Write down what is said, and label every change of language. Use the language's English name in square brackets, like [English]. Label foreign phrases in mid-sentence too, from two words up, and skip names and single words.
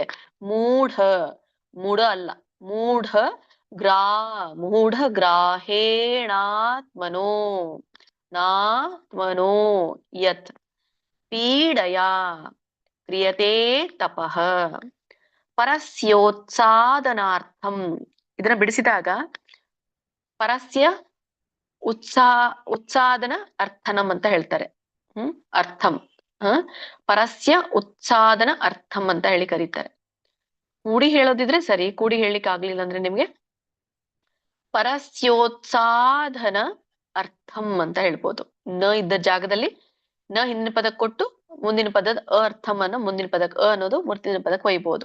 [Sanskrit] ಮೂಢ, ಮೂಢ ಅಲ್ಲ, ಮೂಢ ಗ್ರಾಹೇಣಾತ್ಮನೋ ನಾತ್ಮನೋ ಯತ್ ಪೀಡಯಾ ಕ್ರಿಯತೆ ತಪಃ ಪರಸ್ಯೋತ್ಸಾದನಾರ್ಥಂ. [Kannada] ಇದನ್ನ ಬಿಡಿಸಿದಾಗ [Sanskrit] ಪರಸ್ಯ ಉತ್ಸಾದನ ಅರ್ಥನಂ [Kannada] ಅಂತ ಹೇಳ್ತಾರೆ. [Sanskrit] ಅರ್ಥಂ. ಪರಸ್ಯ ಉತ್ಸಾದನ ಅರ್ಥಂ [Kannada] ಅಂತ ಹೇಳಿ ಕರೀತಾರೆ. ಕೂಡಿ ಹೇಳೋದಿದ್ರೆ ಸರಿ, ಕೂಡಿ ಹೇಳಿಕ್ ಆಗ್ಲಿಲ್ಲ ಅಂದ್ರೆ ನಿಮ್ಗೆ [Sanskrit] ಪರಸ್ಯೋತ್ಸಾದನ ಅರ್ಥಂ [Kannada] ಅಂತ ಹೇಳ್ಬೋದು. ನ ಇದ್ದ ಜಾಗದಲ್ಲಿ ನ ಹಿಂದಿನ ಪದಕ್ಕೆ ಕೊಟ್ಟು ಮುಂದಿನ ಪದದ ಅರ್ಥಂ ಅನ್ನ ಮುಂದಿನ ಪದಕ್ಕೆ ಅನ್ನೋದು ಮುಂದಿನ ಪದಕ್ಕೆ ಒಯ್ಬೋದು.